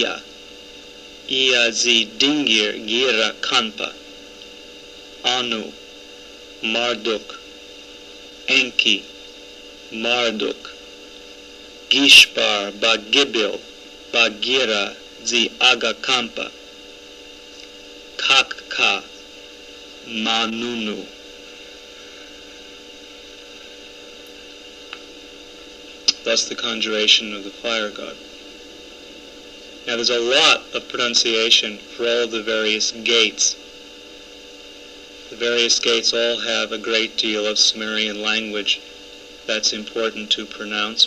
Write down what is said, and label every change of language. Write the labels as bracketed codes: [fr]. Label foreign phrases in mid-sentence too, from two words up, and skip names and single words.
[en] Iazi, Dingir, Gira, Kanpa, Anu, Marduk, Enki, Marduk, Gishbar, Bagibil, Bagira, Zi Aga Kampa, Kakka, Manunu. Thus the conjuration of the fire god. Now there's a lot of pronunciation for all of the various gates. The various gates all have a great deal of Sumerian language that's important to pronounce.